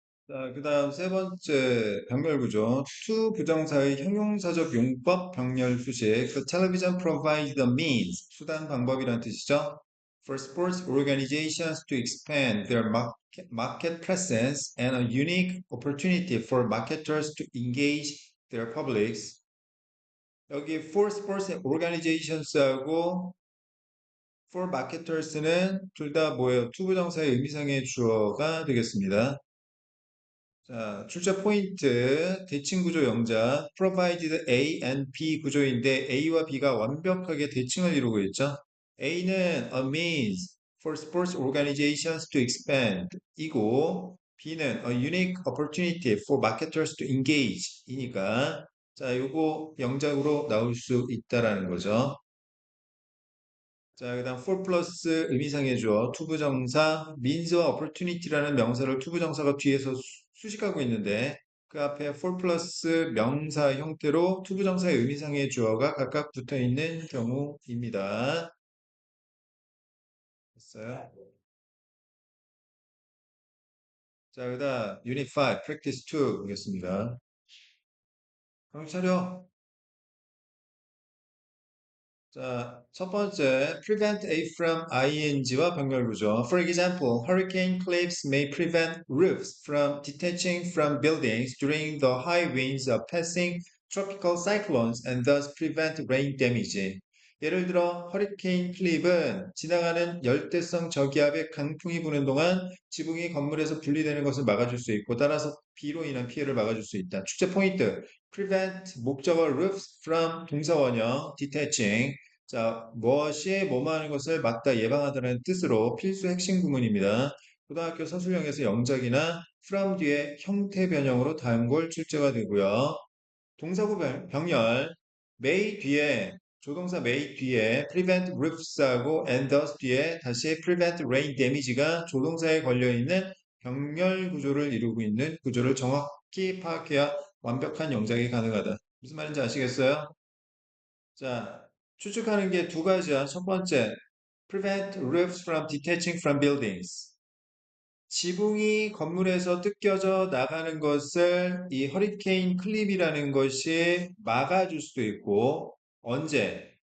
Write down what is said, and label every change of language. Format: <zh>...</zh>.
<ko>자, 그다음 세 번째 병렬 구조. to 부정사의 형용사적 용법 병렬 수식.</ko> <en>The television provides the means.</en> <ko>수단 방법이란 뜻이죠.</ko> <en>For sports organizations to expand their market presence and a unique opportunity for marketers to engage their publics.</en> <ko>여기</ko> <en>for sports organisations</en> <ko>하고 for marketers는 둘 다 뭐예요? to 부정사의 의미상의 주어가 되겠습니다. 자, 출제 포인트, 대칭 구조 영작, provided A and B 구조인데 A와 B가 완벽하게 대칭을 이루고 있죠.</ko> <en>A는 a means for sports organizations to expand 이고 B는 a unique opportunity for marketers to engage</en> <ko>이니까 자, 요거 영작으로 나올 수 있다라는 거죠. 자, 그다음 for 플러스 의미상의 주어 투부정사 means와 opportunity라는 명사를 투부정사가 뒤에서 수식하고 있는데 그 앞에 for 플러스 명사 형태로 투부정사의 의미상의 주어가 각각 붙어 있는 경우입니다. 됐어요? 자, 그다음 Unit 5 Practice 2 보겠습니다. 정신 차려. 자, 첫 번째, prevent A from ing와 병렬구조.</ko> <en>For example, hurricane cliffs may prevent roofs from detaching from buildings during the high winds of passing tropical cyclones and thus prevent rain damage.</en> <ko>예를 들어, 허리케인 클립은 지나가는 열대성 저기압의 강풍이 부는 동안 지붕이 건물에서 분리되는 것을 막아줄 수 있고, 따라서 비로 인한 피해를 막아줄 수 있다. 축제 포인트. prevent 목적어 roofs from 동사원형 detaching 자, 무엇이 뭐뭐 하는 것을 막다 예방하다는 뜻으로 필수 핵심 구문입니다. 고등학교 서술형에서 영작이나 from 뒤에 형태 변형으로 단골 출제가 되고요. 동사구 병렬 may 뒤에 조동사 may 뒤에 prevent roofs하고 and thus 뒤에 다시 prevent rain damage가 조동사에 걸려있는 병렬 구조를 이루고 있는 구조를 정확히 파악해야 완벽한 영작이 가능하다. 무슨 말인지 아시겠어요? 자, 추측하는 게 두 가지야.</ko> <en>첫 번째, prevent roofs from detaching from buildings.</en> <ko>지붕이 건물에서 뜯겨져 나가는 것을 이 허리케인 클립이라는 것이 막아줄 수도 있고, 언제?</ko>